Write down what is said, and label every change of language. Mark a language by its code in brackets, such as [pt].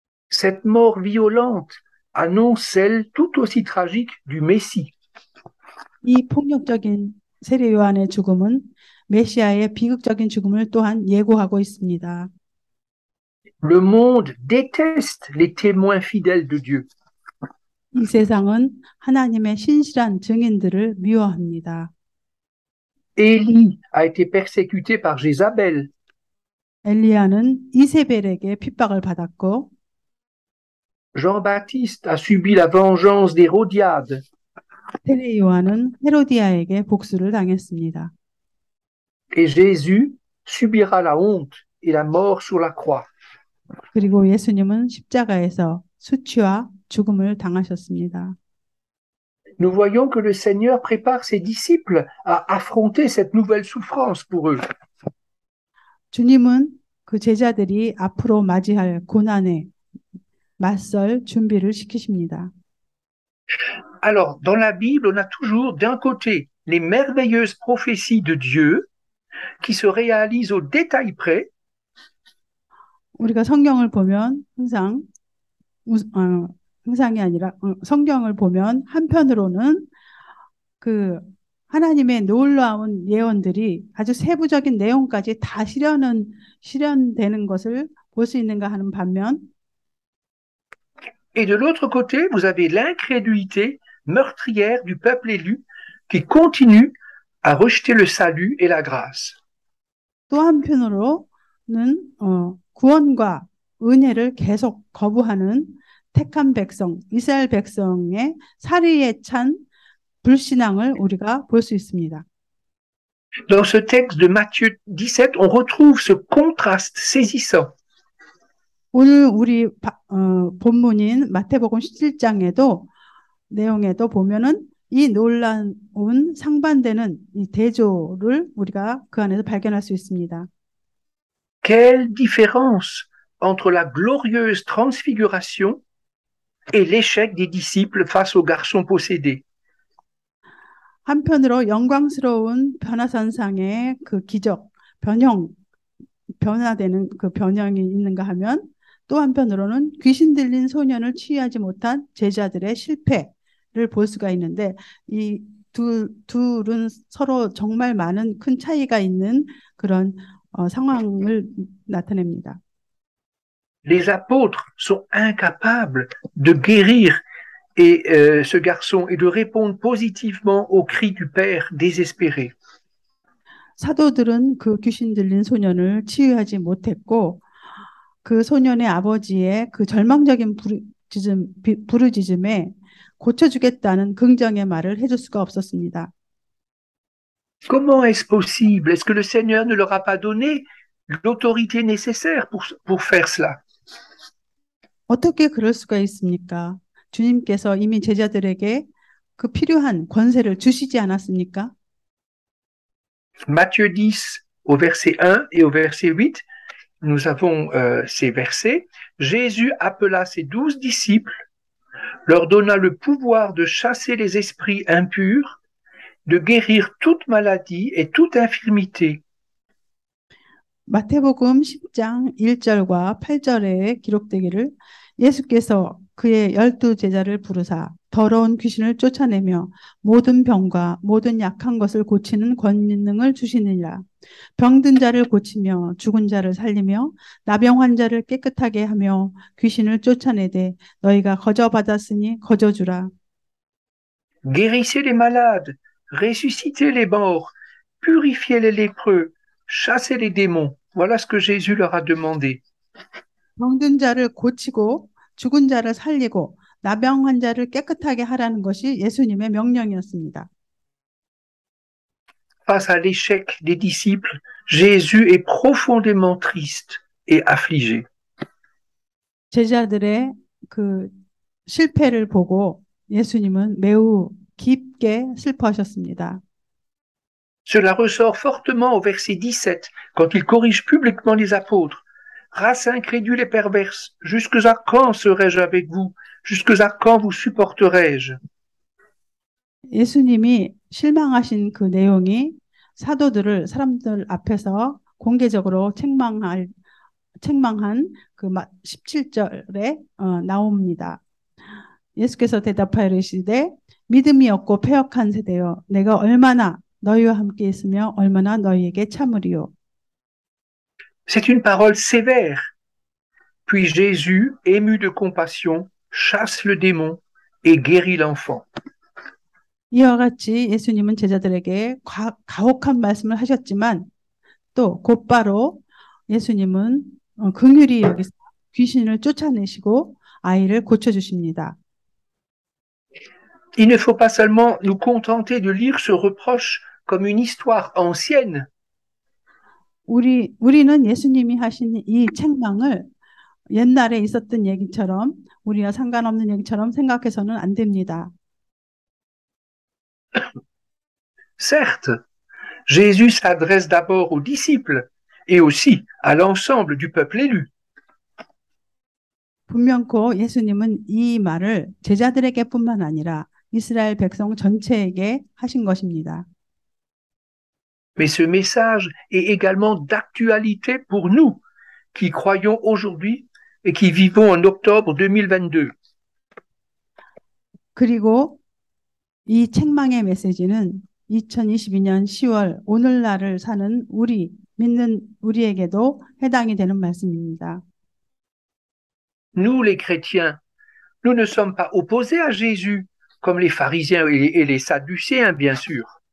[fr] Cette mort violente annonce celle tout aussi tragique du Messie. [ko] 이 폭력적인 세례 요한의 죽음은 메시아의 비극적인 죽음을 또한 예고하고 있습니다. [fr] Le monde déteste les témoins fidèles de Dieu. [ko] 이 세상은 하나님의 신실한 증인들을 미워합니다. [fr] Élie a été persécuté par Jézabel. [ko] 엘리야는 이세벨에게 핍박을 받았고 [fr] Jean-Baptiste a subi la vengeance d'Hérodiade. [ko] 세례 요한은 헤로디아에게 복수를 당했습니다. [fr] Et Jésus subira la honte et la mort sur la croix. [ko] 그리고 예수님은 십자가에서 수치와 죽음을 당하셨습니다. [fr] Nous voyons que le Seigneur prépare ses disciples à affronter cette nouvelle souffrance pour eux. [ko] 주님은 그 제자들이 앞으로 맞이할 고난에 맞설 준비를 시키십니다. [fr] Alors, dans la Bible, on a toujours d'un côté les merveilleuses prophéties de Dieu qui se réalisent au détail près. [ko] 우리가 성경을 보면 항상이 아니라 성경을 보면 한편으로는 그 하나님의 놀라운 예언들이 아주 세부적인 내용까지 다 실현되는 것을 볼 수 있는가 하는 반면 [fr] Et de l'autre côté, vous avez l'incrédulité meurtrière du peuple élu qui continue à rejeter le salut et la grâce. [ko] 또 한편으로는 구원과 은혜를 계속 거부하는 택한 백성, 이스라엘 백성의 살이에 찬 불신앙을 우리가 볼 수 있습니다. [fr] Dans ce texte de Matthieu 17, on retrouve ce contraste saisissant. [ko] 오늘 우리 본문인 마태복음 17장에도 내용에도 보면은 이 놀라운 상반되는 이 대조를 우리가 그 안에서 발견할 수 있습니다. [fr] Quelle différence entre la glorieuse transfiguration et l'échec des disciples face au garçon possédé. [ko] 한편으로 영광스러운 변화산상의 그 기적, 변화되는 그 변형이 있는가 하면 또 한편으로는 귀신 들린 소년을 치유하지 못한 제자들의 실패를 볼 수가 있는데 이 둘은 서로 정말 많은 큰 차이가 있는 그런 상황을 나타냅니다. [fr] Les apôtres sont incapables de guérir ce garçon et de répondre positivement aux cris du Père désespéré. [ko] 사도들은 그 귀신 들린 소년을 치유하지 못했고 그 소년의 아버지의 그 절망적인 부르짖음에 고쳐주겠다는 긍정의 말을 해줄 수가 없었습니다. [fr] Comment est-ce possible? Est-ce que le Seigneur ne leur a pas donné l'autorité nécessaire pour faire cela? [ko] 어떻게 그럴 수가 있습니까? 주님께서 이미 제자들에게 그 필요한 권세를 주시지 않았습니까? [fr] Matthieu 10 au verset 1 et au verset 8, nous avons ces versets. Jésus appela ses 12 disciples, leur donna le pouvoir de chasser les esprits impurs, de guérir toute maladie et toute infirmité. [ko] 마태복음 10장 1절과 8절에 기록되기를 예수께서 그의 12제자를 부르사 더러운 귀신을 쫓아내며 모든 병과 모든 약한 것을 고치는 권능을 주시느니라. 병든 자를 고치며 죽은 자를 살리며 나병 환자를 깨끗하게 하며 귀신을 쫓아내되 너희가 거저 받았으니 거저 주라. [fr] Guérissez les malades, ressuscitez les morts, purifiez les lépreux, chassez les démons. Voilà ce que Jésus leur a demandé. [ko] 병든 자를 고치고 죽은 자를 살리고 나병 환자를 깨끗하게 하라는 것이 예수님의 명령이었습니다. [fr] Face à l'échec des disciples, Jésus est profondément triste et affligé. [ko] 제자들의 그 실패를 보고 예수님은 매우 깊게 슬퍼하셨습니다. [fr] Cela ressort fortement au verset 17, quand il corrige publiquement les apôtres. Race incrédule et perverse, jusqu'à quand serai-je avec vous? Jusqu'à quand vous supporterai-je? [ko] 예수님이 실망하신 그 내용이 사람들 앞에서 공개적으로 책망한 그 17절에 나옵니다. 예수께서 대답하여 이르시되 믿음이 없고 패역한 세대여 내가 얼마나 너희와 함께 있으며 얼마나 너희에게 참으리요. [fr] C'est une parole sévère. Puis Jésus, ému de compassion, chasse le démon et guérit l'enfant. [ko] 이와 같이 예수님은 제자들에게 가혹한 말씀을 하셨지만 또 곧바로 예수님은 긍휼히 여기서 귀신을 쫓아내시고 아이를 고쳐주십니다. [fr] Il ne faut pas seulement nous contenter de lire ce reproche comme une histoire ancienne. [ko] 우리는 예수님이 하신 이 책망을 옛날에 있었던 얘기처럼 우리와 상관없는 얘기처럼 생각해서는 안 됩니다. [fr] Certes, Jésus s'adresse d'abord aux disciples et aussi à l'ensemble du peuple élu. [ko] 분명코 예수님은 이 말을 제자들에게뿐만 아니라 이스라엘 백성 전체에게 하신 것입니다. [fr] Mais ce message est également d'actualité pour nous qui croyons aujourd'hui et qui vivons en octobre 2022. [ko] 그리고 이 책망의 메시지는 2022년 10월 오늘날을 사는 믿는 우리에게도 해당이 되는 말씀입니다. [fr] Nous, les chrétiens, nous ne sommes pas opposés à Jésus comme les pharisiens et les sadducéens, bien sûr.